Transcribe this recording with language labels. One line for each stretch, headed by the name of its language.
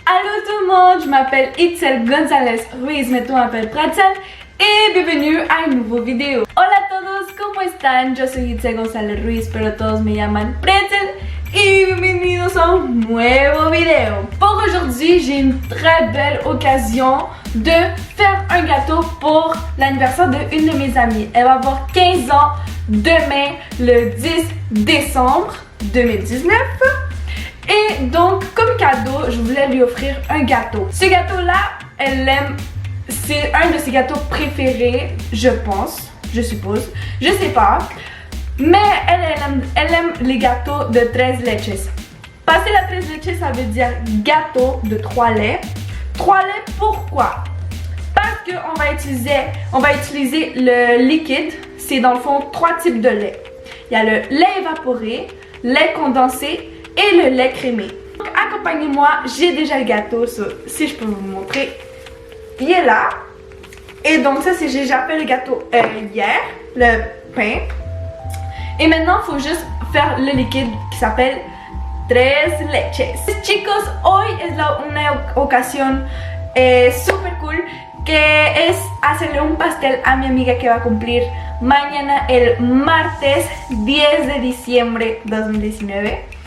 French: Allô tout le monde, je m'appelle Itzel González Ruiz, mais tout m'appelle Pretzel
Spanish: y bienvenido a un nuevo video. Hola a todos, ¿cómo están? Yo soy Itzel González Ruiz, pero todos me llaman Pretzel y bienvenidos a un nuevo video.
French: Pour aujourd'hui, j'ai une très belle occasion de faire un gâteau pour l'anniversaire d'une de mes amies. Elle va avoir 15 ans demain, le 10 décembre 2019. Et donc, comme cadeau, je voulais lui offrir un gâteau. Ce gâteau-là, elle aime, c'est un de ses gâteaux préférés, je pense, je suppose, je sais pas. Mais elle aime les gâteaux de 13 leches. Passer la 13 leches, ça veut dire gâteau de 3 laits. 3 laits, pourquoi? Parce qu'on va utiliser le liquide. C'est dans le fond 3 types de lait. Il y a le lait évaporé, lait condensé et le lait crémé. Donc accompagnez-moi, j'ai déjà le gâteau, si je peux vous montrer. Il est là. Et donc ça c'est, j'ai déjà fait le gâteau hier, le pain. Et maintenant il faut juste faire le liquide qui s'appelle 13 leches.
Spanish: Chicos, hoy es una ocasión super cool, que es hacerle un pastel a mi amiga que va a cumplir mañana el martes 10 de diciembre 2019.